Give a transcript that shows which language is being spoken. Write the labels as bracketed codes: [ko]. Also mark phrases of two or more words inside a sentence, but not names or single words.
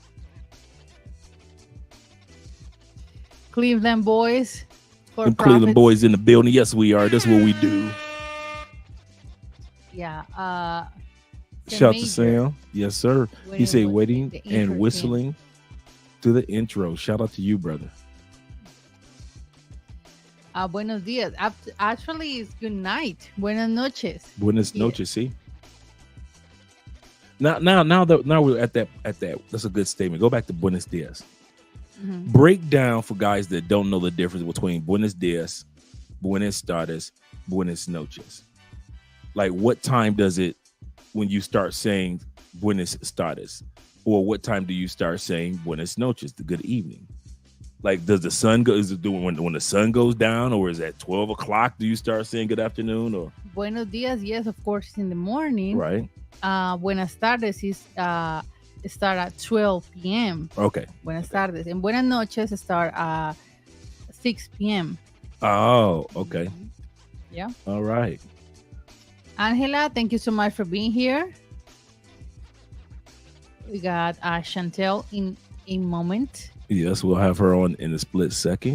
[en] Cleveland boys. Them Cleveland boys in the building. Yes, we are. That's what we do. Yeah. Shout out to Sam. Yes, sir. He said waiting and intro whistling to the intro. Shout out to you, brother. [es] Buenos dias. [en] Actually, it's good night. [es] Buenas noches. Buenas noches. [en] See. Now we're at that. That's a good statement. Go back to [es] Buenos dias. Mm-hmm. [en] Break down for guys that don't know the difference between [es] Buenos dias, Buenas tardes, Buenas noches. [en] Like, what time does it when you start saying [es] Buenas tardes, [en] or what time do you start saying [es] Buenas noches, [en] the good evening? Like, does the sun go? Is it doing when the sun goes down, or is it at 12 o'clock? Do you start saying good afternoon? Or [es] Buenos dias, [en] yes, of course, it's in the morning. right? [es] Buenas tardes [en] is start at 12 p.m. Okay. [es] Buenas tardes. [en] And [es] buenas noches [en] start at 6 p.m. Oh, okay. Yeah. All right. Angela, thank you so much for being here. We got Chantelle in a moment. Yes, we'll have her on in a split second.